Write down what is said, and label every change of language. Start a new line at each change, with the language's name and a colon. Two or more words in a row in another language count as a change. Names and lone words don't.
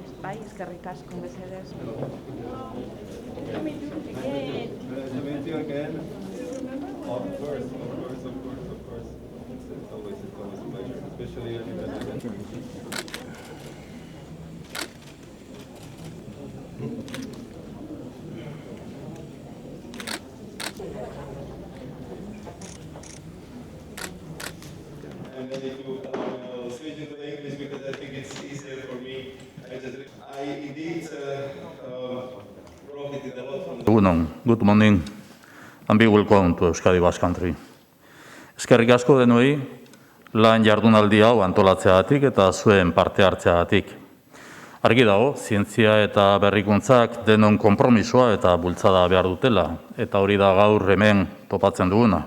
Basque: Bai, eskerrik asko, mesedez.
English: Meet you again. Of course. It's always a pleasure, especially as you And then if you switch into English because I think it's easier for me. I indeed profited a lot from. Good morning, and be welcome to Euskadi Basque Country.
Basque: Eskerrik asko denoi, lan jardunaldi hau antolatzeagatik eta zuen parte hartzeagatik. Argi dago, zientzia eta berrikuntzak denon konpromisoa eta bultzada behar dutela, eta hori da gaur hemen topatzen duguna.